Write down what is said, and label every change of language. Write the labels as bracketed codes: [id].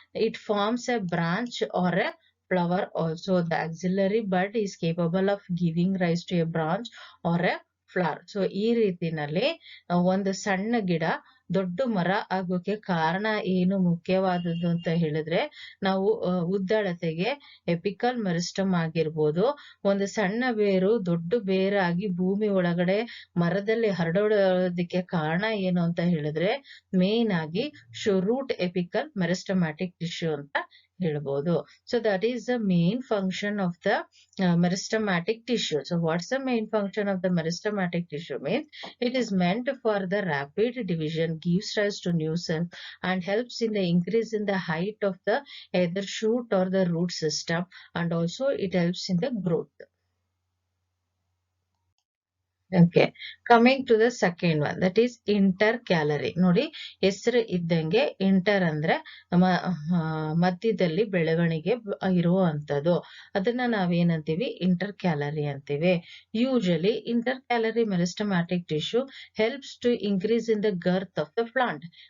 [en] It forms a branch or a flower also. The axillary bud is capable of giving rise to a branch or a flower. [kn] So ಈ ರೀತಿನಲ್ಲಿ ಒಂದು ಸಣ್ಣ ಗಿಡ ದೊಡ್ಡ ಮರ ಆಗೋಕೆ ಕಾರಣ ಏನು ಮುಖ್ಯವಾದದ್ದು ಅಂತ ಹೇಳಿದ್ರೆ, ನಾವು ಉದ್ದಳತೆಗೆ ಎಪಿಕಲ್ ಮೆರಿಸ್ಟಮ್ ಆಗಿರ್ಬೋದು, ಒಂದು ಸಣ್ಣ ಬೇರು ದೊಡ್ಡ ಬೇರಾಗಿ ಭೂಮಿ ಒಳಗಡೆ ಮರದಲ್ಲಿ ಹರಡೋದಕ್ಕೆ ಕಾರಣ ಏನು ಅಂತ ಹೇಳಿದ್ರೆ ಮೇನ್ ಆಗಿ ರೂಟ್ ಎಪಿಕಲ್ ಮೆರಿಸ್ಟಮ್ಯಾಟಿಕ್ ಟಿಶ್ಯೂ ಅಂತ ಹೇಳ್ಬೋದು. [en] So that is the main function of the meristematic tissue. So what's the main function of the meristematic tissue? Means it is meant for the rapid division, gives rise to new cells and helps in the increase in the height of the either shoot or the root system, and also it helps in the growth. Okay, coming to the second one, that is intercalary. [kn] ನೋಡಿ, ಹೆಸರು ಇದ್ದಂಗೆ inter ಅಂದ್ರೆ ಮಧ್ಯದಲ್ಲಿ ಬೆಳವಣಿಗೆ ಇರುವಂತದ್ದು, ಅದನ್ನ ನಾವೇನಂತೀವಿ ಇಂಟರ್ಕ್ಯಾಲರಿ ಅಂತೀವಿ. [en] Usually intercalary meristematic tissue helps to increase in the girth of the plant.